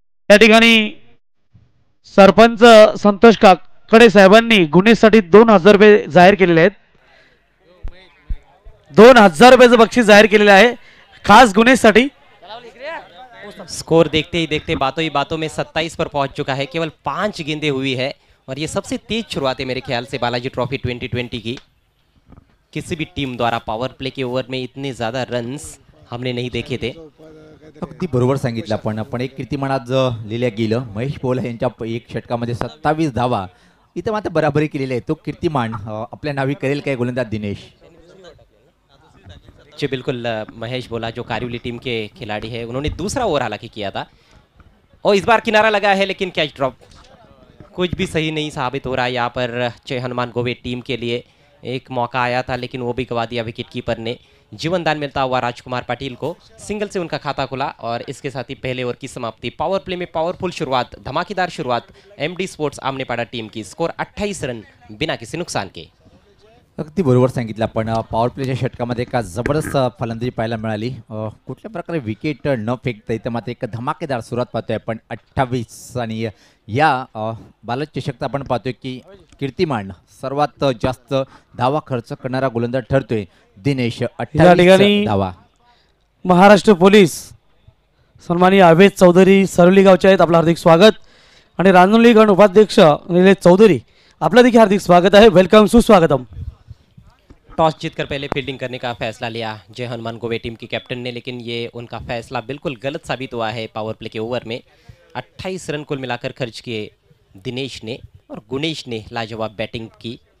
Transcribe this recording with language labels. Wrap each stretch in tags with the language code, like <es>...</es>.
<mr>या ठिकाणी सरपंच संतोष काकडे साहेबांनी गुणेशसाठी 2000 रुपये जाहीर केलेले आहेत. 2000 रुपयाचं बक्षीस जाहीर केलेलं आहे खास गुणेशसाठी.</mr> <hi>स्कोर देखते ही देखते बातों ही बातों में 27 पर पहुंच चुका है. केवल 5 गेंदें हुई है और ये सबसे तेज शुरुआत है मेरे ख्याल से बालाजी ट्रॉफी 2020 की. किसी भी टीम द्वारा पावर प्ले के ओवर में इतने ज्यादा रन्स हमने नहीं देखे थे.</hi> <mr>अगदी बरोबर सांगितलं आपण. आपण एक कीर्तिमान आज लिहिल्या गेलं. महेश पोला यांच्या एक षटकामध्ये 27 धावा. इथं मात्र बराबरी केलेली आहे. तो कीर्तिमान आपल्या नावी करेल काय गोलंदाज दिनेश?</mr> <hi>जी बिल्कुल. महेश बोला जो कारिवली टीम के खिलाड़ी है, उन्होंने दूसरा ओवर हालांकि किया था और इस बार किनारा लगा है, लेकिन कैच ड्रॉप कुछ भी सही नहीं साबित हो रहा है. यहाँ पर जय हनुमान गोवे टीम के लिए एक मौका आया था, लेकिन वो भी गवा दिया विकेट कीपर ने. जीवनदान मिलता हुआ राजकुमार पाटिल को. सिंगल से उनका खाता खुला और इसके साथ ही पहले ओवर की समाप्ति. पावर प्ले में पावरफुल शुरुआत, धमाकेदार शुरुआत एमडी स्पोर्ट्स आमनेपाड़ा टीम की. स्कोर 28 रन बिना किसी नुकसान के.</hi> <mr>अगदी बरोबर सांगितलं आपण. पॉवर प्लेच्या षटकामध्ये एक जबरदस्त फलंदाजी पाहायला मिळाली. कुठल्या प्रकारे विकेट न फेकता इथं मात्र एक धमाकेदार सुरुवात पाहतोय आपण. 28 आणि या बालक चषकचा आपण पाहतोय की कीर्तिमान सर्वात जास्त धावा खर्च करणारा गोलंदाज ठरतोय दिनेश. 28 धावा. महाराष्ट्र पोलीस सन्माननीय अभेद चौधरी सरवली गावचे आहेत. आपलं हार्दिक स्वागत. आणि रांजणली गण उपाध्यक्ष निलेश चौधरी आपलं देखील हार्दिक स्वागत आहे. वेलकम, सुस्वागतम.</mr> <hi>टॉस जीतकर पहले फील्डिंग करने का फैसला लिया जय हनुमान गोवे टीम के कैप्टन ने, लेकिन ये उनका फैसला बिल्कुल गलत साबित हुआ है. पावर प्ले के ओवर में 28 रन कुल मिलाकर खर्च किए दिनेश ने और गुणेश ने लाजवाब बैटिंग की.</hi>